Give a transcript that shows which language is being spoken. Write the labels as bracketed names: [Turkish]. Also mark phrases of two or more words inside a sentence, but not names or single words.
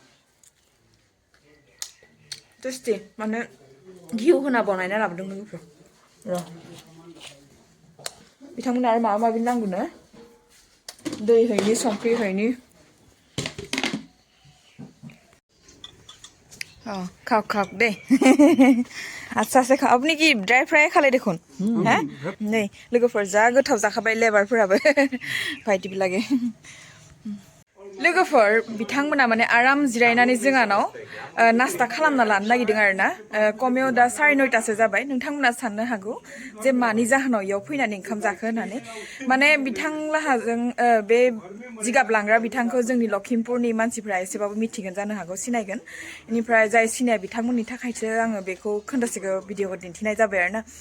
[Bodo] टेस्टि माने घिउ होना बनायना लाबोदों लोगोफोर र' बिथांमोना आरो माबा माबि नांगौनो दै हैनि संख्रि हैनि खाওক दे आस्सासे खाव [Bangla] আপনি কি ড্রাই ফ্রাই খালে দেখুন হ্যাঁ [Bodo] नै लोगोफोर जा गोथाव जाखाबाय लेबारफोराबो भाइटिबो लागे लोगोफोर बिथांमोना माने आराम जिरायनानै जोंहानाव नास्ता खालामना लानो नागिरदों आरो ना कमेयाव दा 9:30 जाबाय नोंथांमोना साननो हागौ जे मानि जाहोनाव इयाव फैनानै ओंखाम जाखो होननानै माने बिथांलाहाजों बे जिगाब लांग्रा बिथांखौ जोंनि लखिमपुरनि मानसिफ्रा एसेबाबो मिथिगोन जानो हागौ सिनायगोन बेनिफ्राय जाय सिनाया बिथांमोननि थाखायसो आङो बेखौ खोन्दासेखौ भिडिअ'खौ दिन्थिनाय जाबाय आरो ना